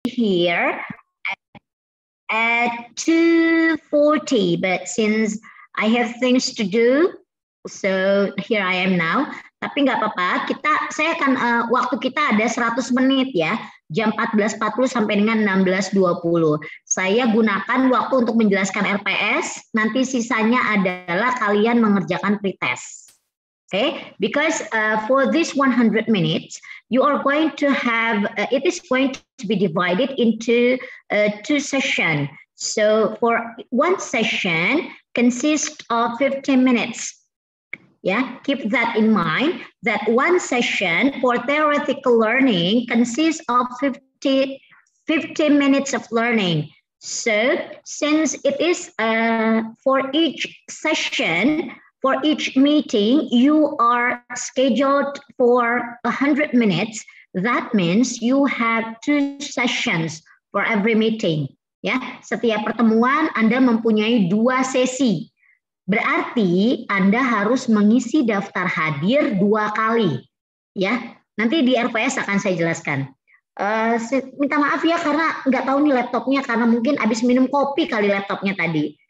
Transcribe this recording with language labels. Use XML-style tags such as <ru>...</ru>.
<en>here at 2:40, but since I have things to do, so here I am now.</en> <id>Tapi nggak apa-apa, saya akan waktu kita ada 100 menit ya, jam 14.40 sampai dengan 16.20. Saya gunakan waktu untuk menjelaskan RPS, nanti sisanya adalah kalian mengerjakan pretest.</id> <en>Okay, because for this 100 minutes, you are going to have, it is going to be divided into 2 sessions. So for one session consists of 15 minutes. Yeah, keep that in mind, that one session for theoretical learning consists of 15 minutes of learning. So since it is for each session, for each meeting, you are scheduled for 100 minutes. That means you have 2 sessions for every meeting.</en> <id>Ya, setiap pertemuan Anda mempunyai 2 sesi. Berarti Anda harus mengisi daftar hadir 2 kali. Ya, nanti di RPS akan saya jelaskan. Minta maaf ya karena nggak tahu nih laptopnya, karena mungkin habis minum kopi kali laptopnya tadi.</id>